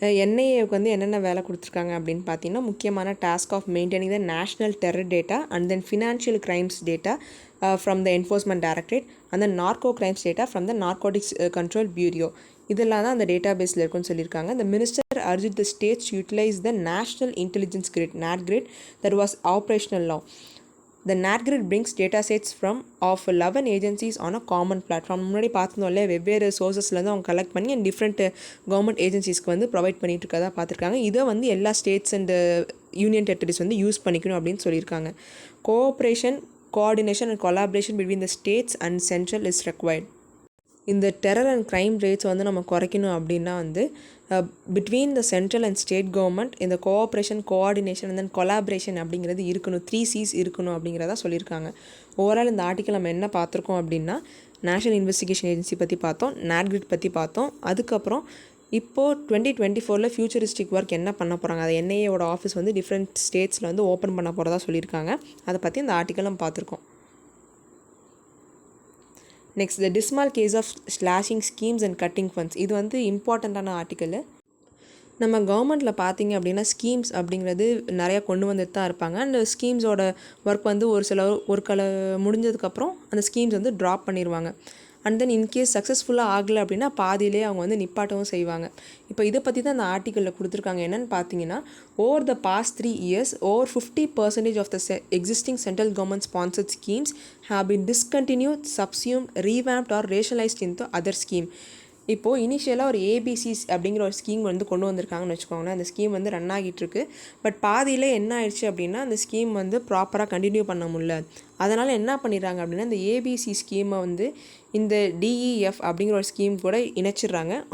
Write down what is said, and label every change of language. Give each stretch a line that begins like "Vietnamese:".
Tamil: NIAவுக்கு வந்து என்னென்ன வேலை கொடுத்துருக்காங்க அப்படின்னு பார்த்தீங்கன்னா
English: முக்கியமான task of maintaining the national terror data and then financial crimes data from the enforcement directorate and then narco crimes data from the narcotics control bureau.
Tamil: இதெல்லாம் தான் அந்த டேட்டா பேஸில் இருக்குன்னு சொல்லியிருக்காங்க.
English: The minister urged the states to utilize the National Intelligence Grid (NAT grid) that was operational now. The NAT grid brings data sets of 11 agencies on a common platform.
Tamil: முன்னாடி பார்த்துருந்தோம்ல வெவ்வேறு சோர்சஸ்லேருந்து அவங்க collect பண்ணி and different government ஏஜென்சிஸ்க்கு வந்து provide பண்ணிட்டு இருக்கதா பார்த்துருக்காங்க. இதை வந்து எல்லா ஸ்டேட்ஸ் அண்ட் யூனியன் டெரிட்டரிஸ் வந்து யூஸ் பண்ணிக்கணும் அப்படின்னு சொல்லியிருக்காங்க.
English: Cooperation, coordination and collaboration between the states and central is required.
Tamil: இந்த டெரர் அண்ட் க்ரைம் ரேட்ஸ் வந்து நம்ம குறைக்கணும் அப்படின்னா வந்து
English: between the central and state government
Tamil: இந்த cooperation, coordination and then collaboration அப்படிங்கிறது இருக்கணும். 3 C's இருக்கணும் அப்படிங்கிறதா சொல்லியிருக்காங்க. ஓவரால் இந்த ஆர்டிக்கல் நம்ம என்ன பார்த்துருக்கோம் அப்படின்னா நேஷனல் இன்வெஸ்டிகேஷன் ஏஜென்சி பற்றி பார்த்தோம், NAT grid பற்றி பார்த்தோம். அதுக்கப்புறம் இப்போது 2024 ஃபியூச்சரிஸ்டிக் ஒர்க் என்ன பண்ண போகிறாங்க, அது NIAவோட ஆஃபீஸ் வந்து டிஃப்ரெண்ட் ஸ்டேட்ஸில் வந்து ஓப்பன் பண்ண போகிறதா சொல்லியிருக்காங்க. அதை பற்றி இந்த ஆர்டிக்கல் நம்ம பார்த்துருக்கோம்.
English: Next the dismal case of slashing schemes and cutting funds.
Tamil: இது வந்து இம்பார்ட்டண்ட்டான ஆர்டிக்கல். நம்ம கவர்மெண்ட்டில் பார்த்தீங்க அப்படின்னா ஸ்கீம்ஸ் அப்படிங்கிறது நிறையா கொண்டு வந்துட்டு தான் இருப்பாங்க. அந்த ஸ்கீம்ஸோட ஒர்க் வந்து ஒரு முடிஞ்சதுக்கப்புறம் அந்த ஸ்கீம்ஸ் வந்து ட்ராப் பண்ணிடுவாங்க. அண்ட் தென் இன்கேஸ் சக்ஸஸ்ஃபுல்லாக ஆகலை அப்படின்னா பாதியிலே அவங்க வந்து நிப்பாட்டவும் செய்வாங்க. இப்போ இதை பற்றி தான் அந்த ஆர்டிக்கலில் கொடுத்துருக்காங்க. என்னென்னு பார்த்தீங்கன்னா,
English: Over the past 3 years over 50% of the existing central government sponsored schemes have been discontinued, subsumed, revamped or rationalized into other scheme.
Tamil: இப்போது இனிஷியலாக ஒரு ஏபிசிஸ் அப்படிங்கிற ஒரு ஸ்கீம் வந்து கொண்டு வந்திருக்காங்கன்னு வச்சுக்கோங்களேன். அந்த ஸ்கீம் வந்து ரன் ஆகிட்டுருக்கு. பட் பாதியில் என்ன ஆயிடுச்சு அப்படின்னா, அந்த ஸ்கீம் வந்து ப்ராப்பராக கண்டினியூ பண்ண முடியல. அதனால் என்ன பண்ணிடுறாங்க அப்படின்னா, இந்த ஏபிசி ஸ்கீமை வந்து இந்த டிஇஎஃப் அப்படிங்கிற ஒரு ஸ்கீம் கூட இணைச்சிடுறாங்க.